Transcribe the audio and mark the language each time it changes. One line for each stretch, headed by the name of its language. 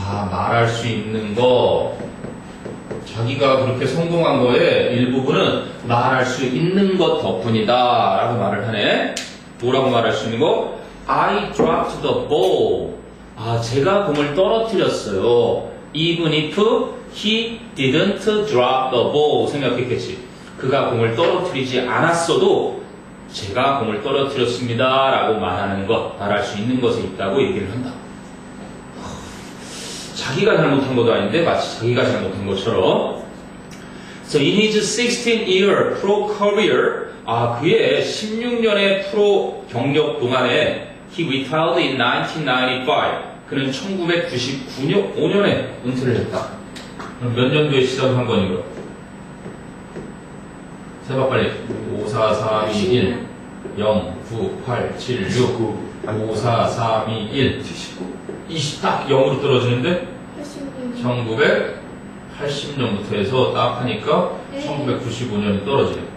Korean: 말할 수 있는 거. 자기가 그렇게 성공한 거에 일부분은 말할 수 있는 것 덕분이다 라고 말을 하네. 뭐라고 말할 수 있는 거?
English: I dropped the ball.
Korean: 제가 공을 떨어뜨렸어요.
English: Even if he didn't drop the ball.
Korean: 생각했겠지. 그가 공을 떨어뜨리지 않았어도 제가 공을 떨어뜨렸습니다 라고 말하는 것, 말할 수 있는 것에 있다고 얘기를 한다. 자기가 잘못한 것도 아닌데 마치 자기가 잘못한 것처럼.
English: So in his 16-year pro career,
Korean: 그의 16년의 프로 경력 동안에
English: he retired in 1995.
Korean: 그는 1995년에 은퇴를 했다. 그럼 몇 년도에 시작한 거니 그럼? 세봐 빨리. 5, 4, 3, 2, 1 0, 9, 8, 7, 6 5, 4, 3, 2, 1 20 딱 0으로 떨어지는데 1980년부터 해서 딱 하니까 1995년이 떨어지네.